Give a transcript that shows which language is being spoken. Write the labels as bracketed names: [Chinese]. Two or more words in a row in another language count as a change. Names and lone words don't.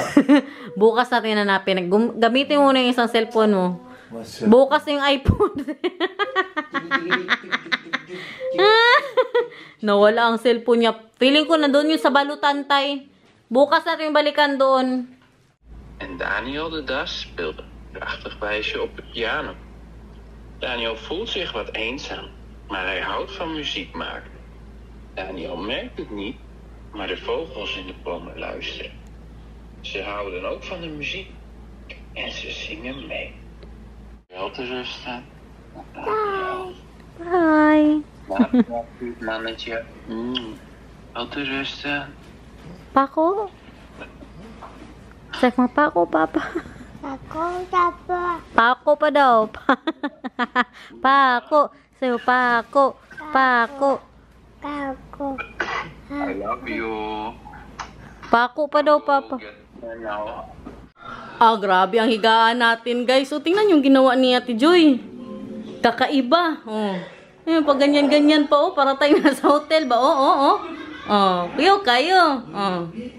[Filipino] Bukas natin hanapin. Gamitin mo na yung isang cellphone mo. Masya. Bukas yung iPhone. Nawala ang cellphone niya. Feeling ko na doon yung sa balutan, tay. Bukas natin balikan doon. [Dutch] En Daniel de Das speelde een prachtig wijsje op de piano. Daniel voelt zich wat eenzaam, maar hij houdt van muziek maken. Daniel merkt het niet, maar de vogels in de bomen luisteren. Ze houden ook van de muziek en ze zingen mee. Wel te rusten. Bye. Goed mannetje. Wel te rusten. Pako? Zeg maar pako, papa. [Filipino] Pako pa daw. Pako. Sayo, pako. Pako. [English] I love you. [Filipino] Pako pa daw, papa. Ah, grabe ang higaan natin, guys. So, tingnan yung ginawa ni Ate Joy. Kakaiba. Oh. Ayun, pag ganyan-ganyan pa, oh. Para tayo nasa hotel ba? Oh. Oh. Kayo. Oh.